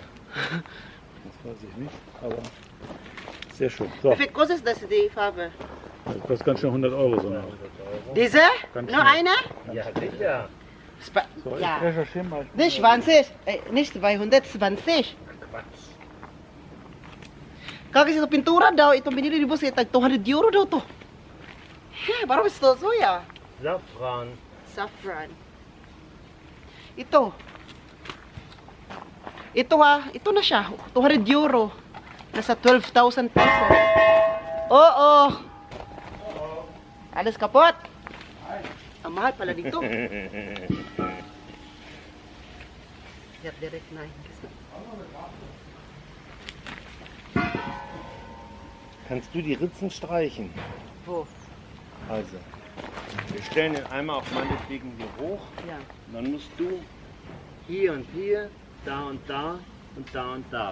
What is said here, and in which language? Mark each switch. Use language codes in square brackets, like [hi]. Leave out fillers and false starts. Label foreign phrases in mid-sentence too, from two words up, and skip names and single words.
[de] Das weiß ich nicht, aber sehr schön. So, Wie viel kostet das, die Farbe? das kostet ganz schön 100 Euro so eine. 100 Euro. Diese? Ganz Nur schnell. eine? Ja, sicher. So, ich Ja. recherchiere mal. Nicht 20, nicht 220. Quatsch. [tl] Kasi sa pintura daw, itong binili ni boss, tag 200 euro daw to. Parang mas to soya. Safran. Saffron. Ito. Ito ito na siya, 200 euro. Nasa 12,000 pesos. Oo. Alas kapot. Ang mahal pala dito. [en] Get direct na. [de] Kannst du die Ritzen streichen? Wo? Also, wir stellen den Eimer auf meinetwegen hier hoch. Ja. Und dann musst du hier und hier, da und da und da und da.